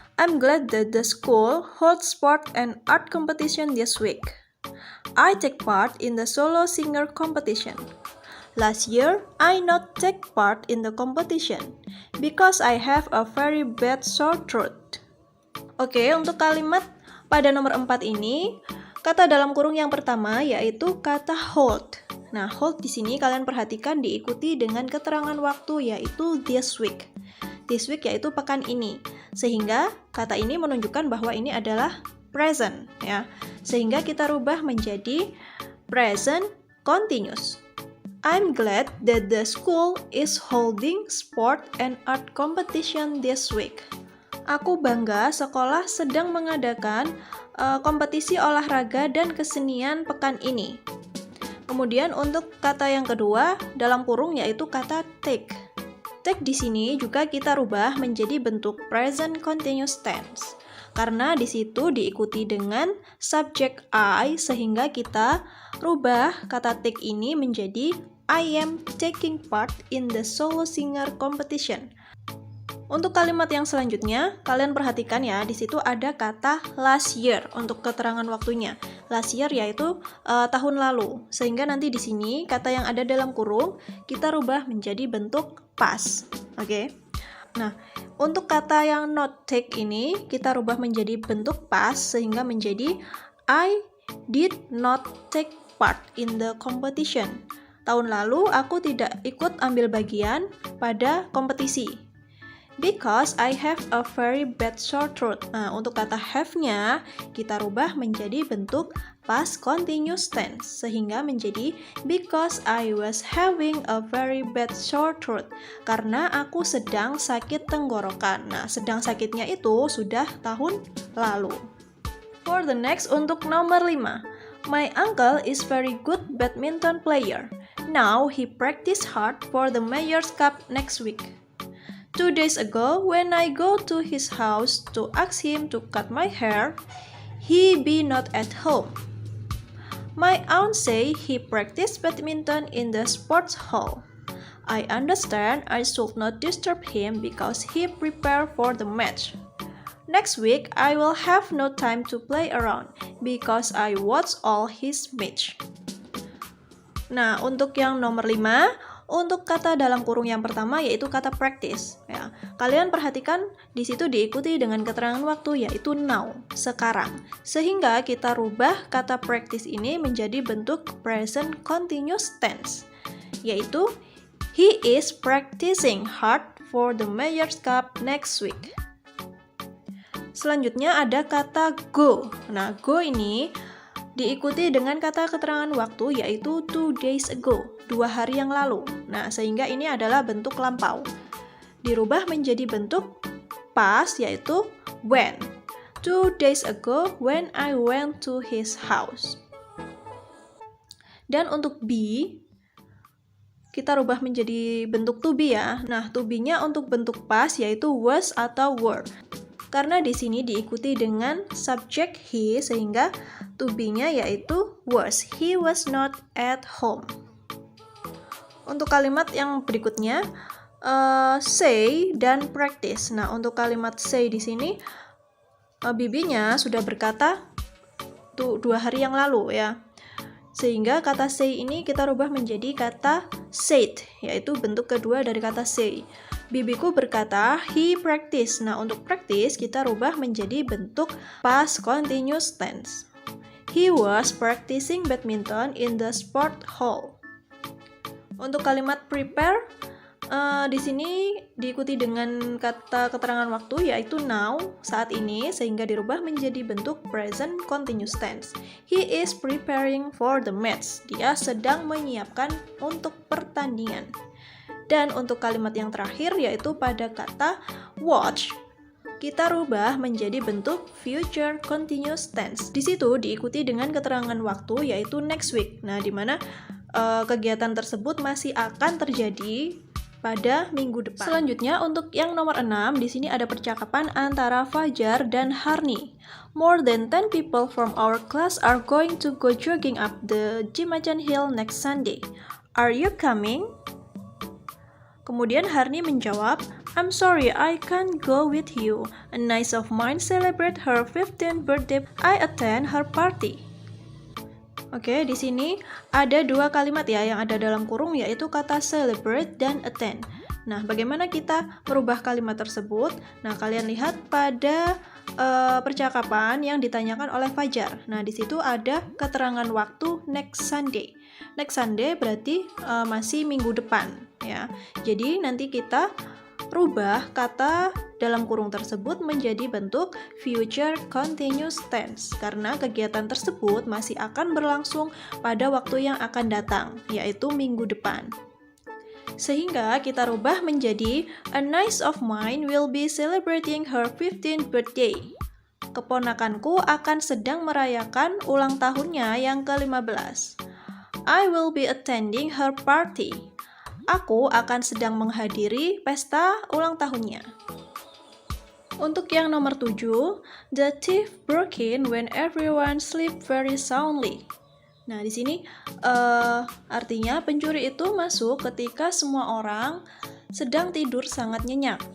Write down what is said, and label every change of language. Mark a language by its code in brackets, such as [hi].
[en] I'm glad that the school holds sport and art competition this week. I take part in the solo singer competition. Last year, I not take part in the competition because I have a very bad sore throat. [id] Oke, untuk kalimat pada nomor 4 ini, kata dalam kurung yang pertama yaitu kata hold. Nah, hold di sini kalian perhatikan diikuti dengan keterangan waktu yaitu [en] this week. This week [id] yaitu pekan ini. Sehingga kata ini menunjukkan bahwa ini adalah present ya. Sehingga kita rubah menjadi present continuous. [en] I'm glad that the school is holding sport and art competition this week. [id] Aku bangga sekolah sedang mengadakan kompetisi olahraga dan kesenian pekan ini. Kemudian untuk kata yang kedua dalam kurung yaitu kata take. Take di sini juga kita rubah menjadi bentuk present continuous tense. Karena di situ diikuti dengan subjek I sehingga kita rubah kata take ini menjadi [en] I am taking part in the solo singer competition. [id] Untuk kalimat yang selanjutnya, kalian perhatikan ya, di situ ada kata [en] last year [id] untuk keterangan waktunya. [en] Last year [id] yaitu tahun lalu. Sehingga nanti di sini kata yang ada dalam kurung kita rubah menjadi bentuk past. Oke. Nah, untuk kata yang not take ini kita rubah menjadi bentuk past sehingga menjadi [en] I did not take part in the competition. [id] Tahun lalu aku tidak ikut ambil bagian pada kompetisi. [en] Because I have a very bad sore throat. [id] Nah, untuk kata have-nya kita rubah menjadi bentuk past continuous tense sehingga menjadi [en] because I was having a very bad sore throat. [id] Karena aku sedang sakit tenggorokan. Nah, sedang sakitnya itu sudah tahun lalu. [en] For the next [id] untuk nomor 5. [en] My uncle is very good badminton player. Now he practice hard for the Mayor's Cup next week. 2 days ago, when I go to his house to ask him to cut my hair, he be not at home. My aunt say he practice badminton in the sports hall. I understand I should not disturb him because he prepare for the match. Next week, I will have no time to play around because I watch all his match. [id] Nah, untuk yang nomor 5, untuk kata dalam kurung yang pertama yaitu kata practice. Ya, kalian perhatikan di situ diikuti dengan keterangan waktu yaitu [en] now, [id] sekarang. Sehingga kita rubah kata practice ini menjadi bentuk present continuous tense, yaitu [en] he is practicing hard for the Mayor's Cup next week. [id] Selanjutnya ada kata go. Nah, go ini diikuti dengan kata keterangan waktu yaitu [en] 2 days ago, [id] 2 hari yang lalu. Nah, sehingga ini adalah bentuk lampau. Dirubah menjadi bentuk past yaitu when. [en] 2 days ago when I went to his house. [id] Dan untuk be kita rubah menjadi bentuk to be ya. Nah, to be-nya untuk bentuk past yaitu was atau were. Karena di sini diikuti dengan subjek he sehingga to be-nya yaitu was. [en] He was not at home. [id] Untuk kalimat yang berikutnya say dan practice. Nah, untuk kalimat say di sini bibinya sudah berkata 2 hari yang lalu ya. Sehingga kata say ini kita rubah menjadi kata said, yaitu bentuk kedua dari kata say. Bibiku berkata, [en] he practice. [id] Nah, untuk practice kita rubah menjadi bentuk past continuous tense. [en] He was practicing badminton in the sport hall. [id] Untuk kalimat prepare, di sini diikuti dengan kata keterangan waktu yaitu [en] now, [id] saat ini, sehingga dirubah menjadi bentuk present continuous tense. [en] He is preparing for the match. [id] Dia sedang menyiapkan untuk pertandingan. Dan untuk kalimat yang terakhir yaitu pada kata watch, kita rubah menjadi bentuk future continuous tense. Di situ diikuti dengan keterangan waktu yaitu [en] next week. [id] Nah, di mana kegiatan tersebut masih akan terjadi pada minggu depan. Selanjutnya untuk yang nomor 6, di sini ada percakapan antara Fajar dan Harni. [en] More than 10 people from our class are going to go jogging up the Cimacan Hill next Sunday. Are you coming? [id] Kemudian Harni menjawab, [en] I'm sorry I can't go with you. A niece of mine celebrate her 15th birthday. I attend her party. [id] Oke, di sini ada dua kalimat ya yang ada dalam kurung, yaitu kata celebrate dan attend. Nah, bagaimana kita merubah kalimat tersebut? Nah, kalian lihat pada percakapan yang ditanyakan oleh Fajar. Nah, di situ ada keterangan waktu [en] next Sunday. Next Sunday [id] berarti masih minggu depan ya. Jadi nanti kita rubah kata dalam kurung tersebut menjadi bentuk future continuous tense karena kegiatan tersebut masih akan berlangsung pada waktu yang akan datang, yaitu minggu depan. Sehingga kita rubah menjadi [en] a niece of mine will be celebrating her 15th birthday. [id] Keponakanku akan sedang merayakan ulang tahunnya yang ke-15. [en] I will be attending her party. [id] Aku akan sedang menghadiri pesta ulang tahunnya. Untuk yang nomor 7, [en] the thief broke in when everyone sleep very soundly. [id] Nah, di sini artinya pencuri itu masuk ketika semua orang sedang tidur sangat nyenyak.